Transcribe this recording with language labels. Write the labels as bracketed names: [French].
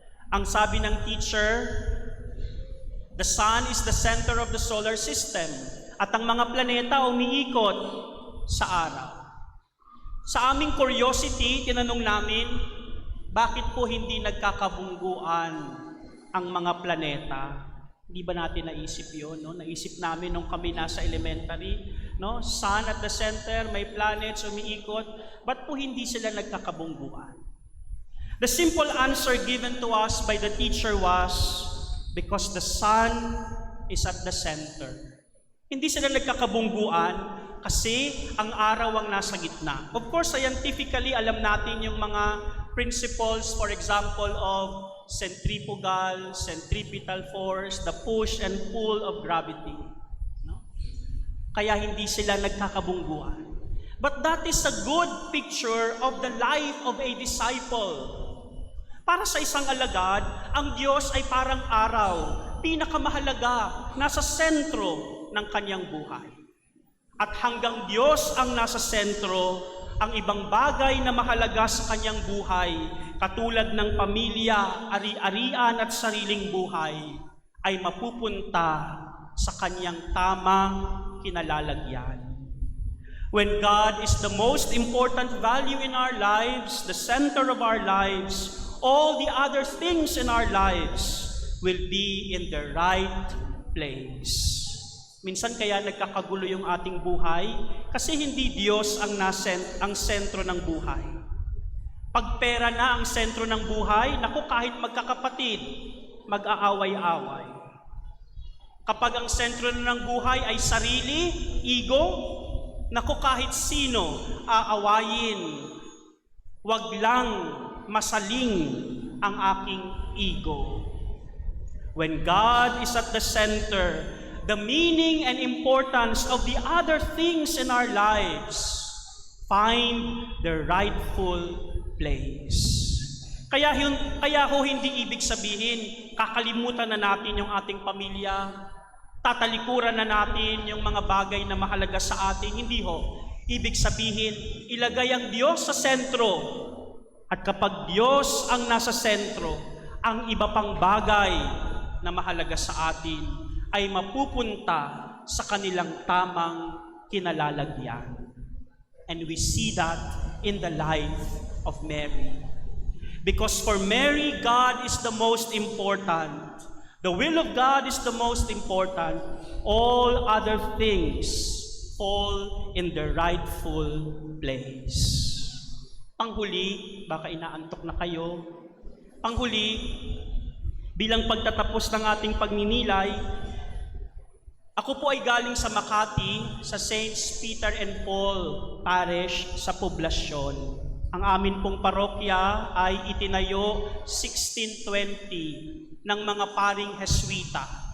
[Filipino] Ang sabi ng teacher, [English] the sun is the center of the solar system. [Filipino] At ang mga planeta umiikot sa araw. Sa aming curiosity, tinanong namin, bakit po hindi nagkakabungguan ang mga planeta? Hindi ba natin naisip yun? No? Naisip namin nung kami nasa elementary, no? [English] Sun at the center, [Filipino] may planets umiikot. Ba't po hindi sila nagkakabungguan? [English] The simple answer given to us by the teacher was, because the sun is at the center. [Filipino] Hindi sila nagkakabungguan kasi ang araw ang nasa gitna. [English] Of course, scientifically, [Filipino] alam natin yung mga [English] principles, for example, of centrifugal, centripetal force, the push and pull of gravity. No? [Filipino] Kaya hindi sila nagkakabungguan. [English] But that is a good picture of the life of a disciple. [Filipino] Para sa isang alagad, ang Diyos ay parang araw, pinakamahalaga, nasa sentro ng kanyang buhay. At hanggang Diyos ang nasa sentro, ang ibang bagay na mahalaga sa kanyang buhay, katulad ng pamilya, ari-arian at sariling buhay, ay mapupunta sa kanyang tamang kinalalagyan. [English] When God is the most important value in our lives, the center of our lives, all the other things in our lives will be in the right place. [Filipino] Minsan kaya nagkakagulo yung ating buhay kasi hindi Diyos ang sentro ng buhay. Pag pera na ang sentro ng buhay, naku, kahit magkakapatid, mag-aaway-away. Kapag ang sentro na ng buhay ay sarili, ego, naku, kahit sino aawayin. Wag lang masaling ang aking ego. [English] When God is at the center, the meaning and importance of the other things in our lives find their rightful place. [Filipino] Kaya ho hindi ibig sabihin, kakalimutan na natin yung ating pamilya, tatalikuran na natin yung mga bagay na mahalaga sa atin. Hindi ho. Ibig sabihin, ilagay ang Diyos sa sentro. At kapag Diyos ang nasa sentro, ang iba pang bagay na mahalaga sa atin ay mapupunta sa kanilang tamang kinalalagyan. [English] And we see that in the life of Mary. Because for Mary, God is the most important. The will of God is the most important. All other things fall in the rightful place. [Filipino] Panghuli, baka inaantok na kayo. Panghuli, bilang pagtatapos ng ating pagninilay, ako po ay galing sa Makati, sa Saints Peter and Paul Parish sa poblasyon. Ang amin pong parokya ay itinayo 1620 ng mga paring Heswita.